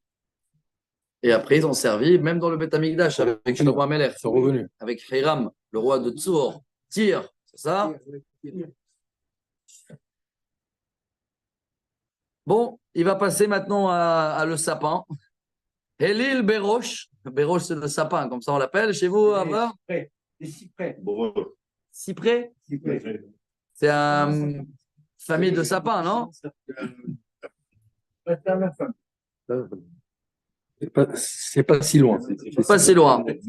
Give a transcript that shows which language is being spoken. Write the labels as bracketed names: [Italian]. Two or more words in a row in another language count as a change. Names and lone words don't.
[French] Et après, ils ont servi, même dans le Beth Amikdash, avec Shlomo Amelech. Ils sont revenus. Avec Hiram, le roi de Tzur. Tyr, c'est ça? Bon, il va passer maintenant à le sapin. Elil Berosh. Berosh, c'est le sapin, comme ça on l'appelle chez vous, Abba? Des cyprès. Cyprès? C'est une famille de sapins, non? C'est pas si loin. Pas si loin.